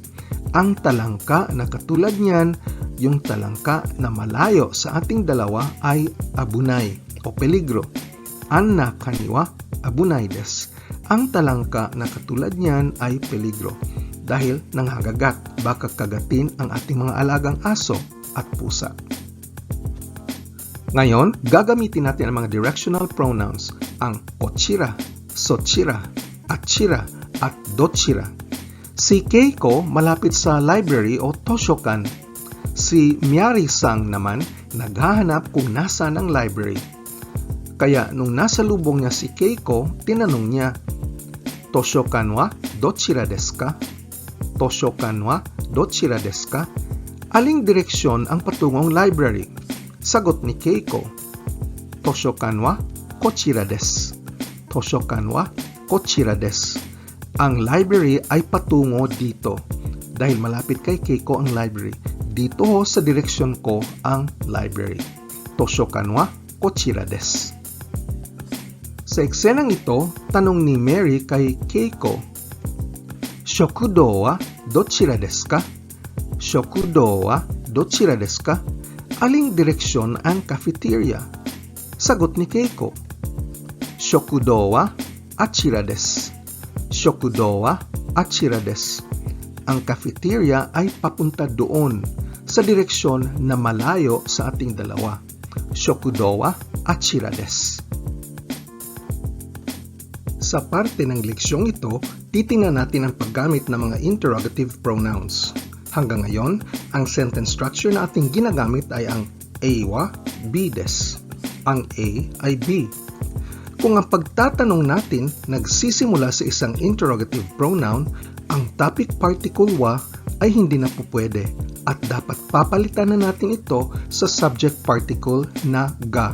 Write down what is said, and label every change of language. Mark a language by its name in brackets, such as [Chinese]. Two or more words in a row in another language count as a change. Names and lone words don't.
[Filipino] Ang talangka na katulad niyan, yung talangka na malayo sa ating dalawa ay abunai o peligro. [Japanese] あんな蟹は危ないです. [Filipino] Ang talangka na katulad niyan ay peligro dahil nanghagagat, baka kagatin ang ating mga alagang aso at pusa. Ngayon, gagamitin natin ang mga [English] directional pronouns, [Filipino] ang ochira, sochira, achira, at dochira. Si Keiko malapit sa library o toshokan. Si Miyari-san naman naghahanap kung nasaan ang library. Kaya nung nasa lubong niya si Keiko, tinanong niya, [Japanese] 図書館はどちらですか? 図書館はどちらですか? [Filipino] Aling direksyon ang patungong library? Sagot ni [Japanese] Keiko, 図書館はこちらです. 図書館はこちらです. [Filipino] Ang library ay patungo dito. Dahil malapit kay Keiko ang library, dito ho sa direksyon ko ang library. [Japanese] 図書館はこちらです. [Filipino] Sa eksenang ito, tanong ni Mary kay Keiko, [Japanese] 食堂はどちらですか? 食堂はどちらですか? [Filipino] Aling direksyon ang cafeteria? Sagot ni [Japanese] Keiko, 食堂はあちらです. 食堂はあちらです. [Filipino] Ang cafeteria ay papunta doon sa direksyon na malayo sa ating dalawa. [Japanese] 食堂はあちらです. [Filipino] Sa parte ng leksyong ito, titingnan natin ang paggamit ng mga [English] interrogative pronouns. [Filipino] Hanggang ngayon, ang [English] sentence structure [Filipino] na ating ginagamit ay ang [Japanese] AはBです. [Filipino] Ang A ay B. Kung ang pagtatanong natin nagsisimula sa isang [English] interrogative pronoun, [Filipino] ang [English] topic particle [Filipino] wa ay hindi na pupwede at dapat papalitan na natin ito sa [English] subject particle [Filipino] na ga.